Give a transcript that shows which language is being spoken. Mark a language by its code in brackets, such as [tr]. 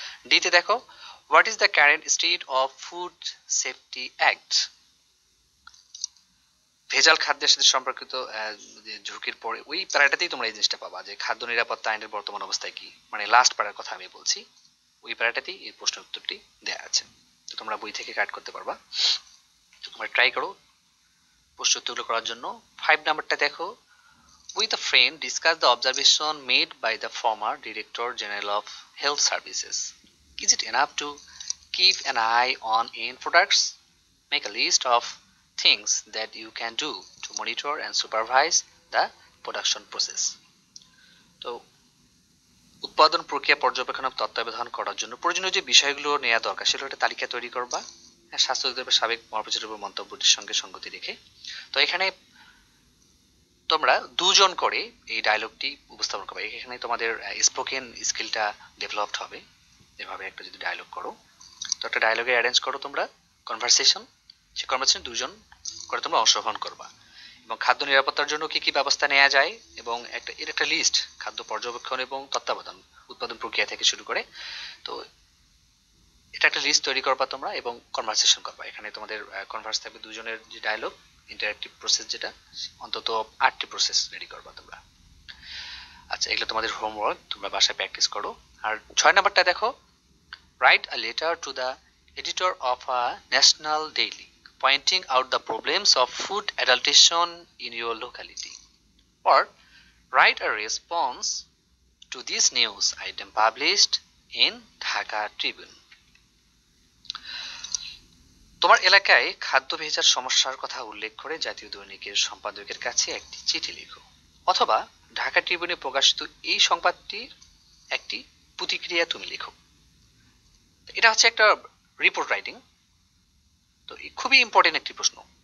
[bn] ডিতে দেখো, [en] what is the current state of food safety act, [bn] ভেজাল খাদ্যের সাথে সম্পর্কিত ঝুঁকির পরে ওই প্যারাটাতেই তোমরা এই জিনিসটা পাবা যে খাদ্য নিরাপত্তা আইনের বর্তমান অবস্থায় কি, মানে লাস্ট প্যারার কথা আমি বলছি, ওই প্যারাটাতেই এই প্রশ্নের উত্তরটি দেয়া আছে। তো তোমরা বই থেকে কাট করতে পারবা। তো তোমরা ট্রাই করো প্রশ্ন উত্তরগুলো করার জন্য। 5 নাম্বারটা দেখো, [en] with a friend discuss the observation made by the former Director General of Health Services. Is it enough to keep an eye on end products? Make a list of things that you can do to monitor and supervise the production process. [bn] তো উৎপাদন প্রক্রিয়া পর্যবেক্ষণ তত্ত্বাবধান করার জন্য প্রয়োজনীয় যে বিষয়গুলো নেওয়া দরকার সেগুলো একটা তালিকা তৈরি করবা, স্বাস্থ্য অধিদপ্তরের সাবেক মহাপরিচালকের মন্তব্যটির সঙ্গে সঙ্গতি রেখে। তো এখানে তোমরা দুজন করে এই ডায়লগটি উপস্থাপন করবে। এখানে তোমাদের স্পোকেন স্কিলটা ডেভেলপড হবে। এভাবে একটা যদি ডায়লগ করো, তো একটা ডায়লগে অ্যারেঞ্জ করো তোমরা কনভারসেশন, সেই কনভারসেশন দুজন করে তোমরা অংশগ্রহণ করবা। এবং খাদ্য নিরাপত্তার জন্য কি কি ব্যবস্থা নেওয়া যায় এবং এর একটা লিস্ট, খাদ্য পর্যবেক্ষণ এবং তত্ত্বাবধান উৎপাদন প্রক্রিয়া থেকে শুরু করে, তো এটা একটা লিস্ট তৈরি করবা তোমরা এবং কনভারসেশন করবা। এখানে তোমাদের কনভার্স থাকবে দুজনের যে ডায়লগ, ইন্টারঅ্যাক্টিভ প্রসেস যেটা, অন্তত 8টি প্রসেস রেডি করবা তোমরা। আচ্ছা, এগুলো তোমাদের হোমওয়ার্ক, তোমরা বাসায় প্র্যাকটিস করো। আর 6 নাম্বারটা দেখো, [en] Write a letter to the editor of a national daily pointing out the problems of food adulteration in your locality, or write a response to this news item published in Dhaka Tribune. [bn] তোমার এলাকায় খাদ্য ভেজাল সমস্যার কথা উল্লেখ করে জাতীয় দৈনিকের সম্পাদকের কাছে একটি চিঠি লিখো, অথবা ঢাকা ট্রিবিউনে প্রকাশিত এই সংবাদটির একটি প্রতিক্রিয়া তুমি লিখো। এটা হচ্ছে একটা রিপোর্ট রাইটিং, তো খুবই ইম্পর্টেন্ট একটি প্রশ্ন।